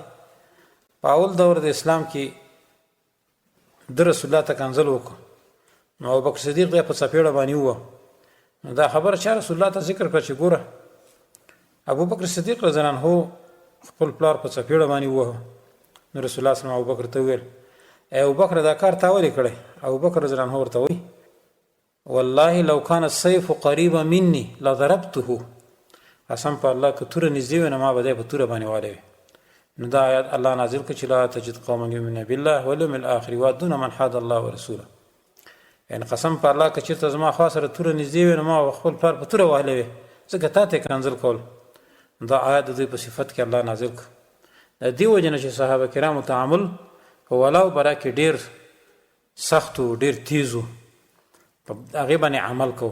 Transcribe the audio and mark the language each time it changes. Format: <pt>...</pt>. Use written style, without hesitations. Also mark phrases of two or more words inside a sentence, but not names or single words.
<ps>په اول دور د اسلام کې د رسول الله ته کنځل وکړ نو ابوبکر صدیق بیا په څپېړه باندې ووه. نو دا خبره چا رسول الله ته ذکر کړه چې ګوره ابوبکر صدیق</ps> <ar>رضی الله عنه</ar> <ps>خپل پلار په څپېړه باندې ووهه. نو رسول الله</ps> <ar>صلی الله علیه وسلم</ar> <ps>ابوبکر ته وویل ای ابوبکر دا کار تا ولې کړی؟ ابوبکر</ps> <ar>رضی الله عنه</ar> <ps>ورته وایي</ps> <ar>والله لو كان السيف قريبا مني لضربته.</ar> <ps>قسم په الله که توره نږدې وي نو ما به دی په توره باندې واړوي. نو دا آیات الله نازل کړ چې</ps> <ar>لا تجد قوما یؤمنون بالله واليوم الاخر يوادون من حاد الله ورسوله.</ar> <ps>یعنی قسم په الله که چېرته زما خوا سره توره نږدې وي نو ما خپل پلار په توره وهلی وي ځکه تا ته یې کنځل کول. دا آیات د دوی په صفت کې الله نازل کړ. د دې وجې نه چې صحابه کرامو تعامل په ولاو برا کې ډېر سخت و ډېر تیز و، په هغې باندې عمل کوو.</ps>